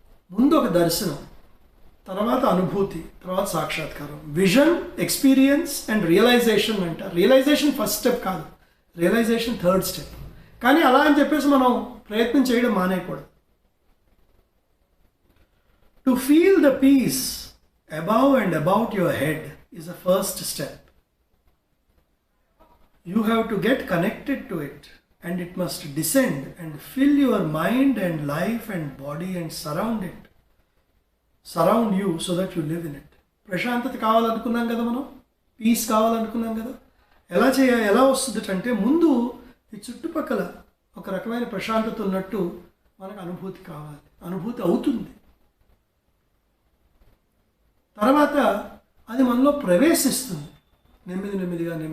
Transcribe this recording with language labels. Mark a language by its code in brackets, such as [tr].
[te] ముందు ఒక దర్శనం, తర్వాత అనుభూతి, తర్వాత సాక్షాత్కారం. [en] vision, experience and realization [te] అంటారు. [en] realization first step [te] కాదు, [en] Realization third step. [te] కానీ అలా అని చెప్పేసి మనం ప్రయత్నం చేయడం మానేయకూడదు. [en] To feel the peace above and about your head is a first step. You have to get connected to it, and it must descend and fill your mind and life and body and surround you so that you live in it. [te] ప్రశాంతత కావాలనుకున్నాం కదా, మనం piece కావాలనుకున్నాం కదా. ఎలా వస్తుంది అంటే, ముందు ఈ చుట్టుపక్కల ఒక రకమైన ప్రశాంతత ఉన్నట్టు మనకు అనుభూతి కావాలి. అనుభూతి అవుతుంది, తర్వాత అది మనలో ప్రవేశిస్తుంది నెమ్మదిగా.